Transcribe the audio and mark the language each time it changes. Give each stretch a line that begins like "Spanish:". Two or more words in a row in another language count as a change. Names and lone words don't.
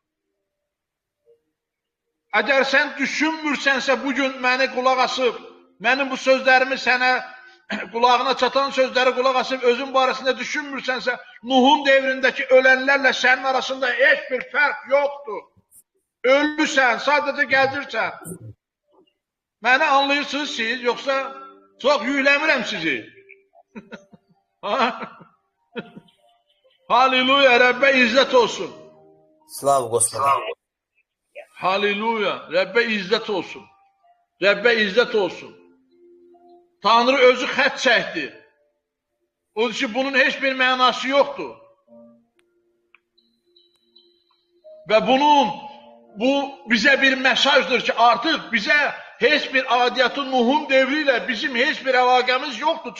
Azerbaijani: Əgər sən düşünmürsənsə, bugün məni qulaq asıb, mənim bu sözlərimi sənə qulağına çatan sözləri qulaq asıb, özün barəsində düşünmürsənsə, Nuhun devrindəki ölənlərlə sənin arasında heç bir fərq yoxdur. Ölürsən, sadəcə gəzirsən. Məni anlayırsınız siz, yoxsa çox yükləmirəm sizi. Haleluya, Rəbbə izzət olsun.
Russian: Slava Господу.
Azerbaijani: Haleluya, Rəbbə izzət olsun. Rəbbə izzət olsun. Tanrı özü xət çəkdi. Onun üçün bunun heç bir mənası yoxdur. Və bu bizə bir mesajdır ki, artıq bizə heç bir adiyyatı Nuhun devri ilə bizim heç bir əlaqəmiz yoxdur.